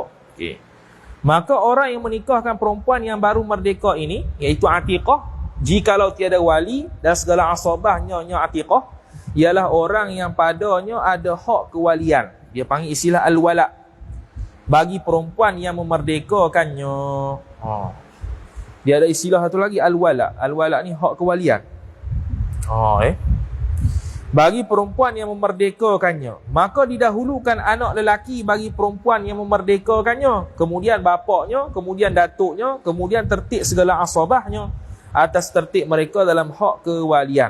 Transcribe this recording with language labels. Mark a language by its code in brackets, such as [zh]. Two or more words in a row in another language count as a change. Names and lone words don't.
[ms] Maka orang yang menikahkan perempuan yang baru merdeka ini, iaitu atiqah, jikalau tiada wali dan segala asabah nyonya atiqah, ialah orang yang padanya ada hak kewalian. Dia panggil istilah al-wala bagi perempuan yang memerdekakannya. Dia ada istilah satu lagi, al-wala. Al-wala ni hak kewalian. Bagi perempuan yang memerdekakannya, maka didahulukan anak lelaki bagi perempuan yang memerdekakannya, kemudian bapaknya, kemudian datuknya, kemudian tertib segala asabahnya atas tertib mereka dalam hak kewalian.